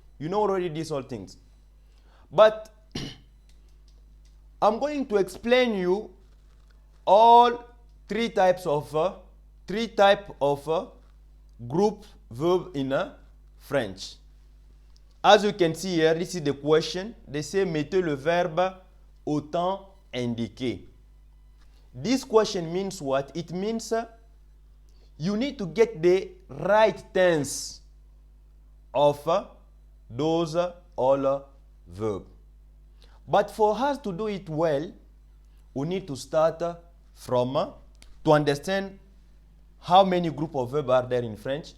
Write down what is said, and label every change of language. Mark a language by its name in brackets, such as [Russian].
[English] You know already these all things. But I'm going to explain you all three types of group verb in French. As you can see here, this is the question. They say [French] mettez le verbe au temps indiqué. [English] This question means what? It means you need to get the right tense of those all verbs. But for us to do it well, we need to start from to understand how many groups of verbs are there in French.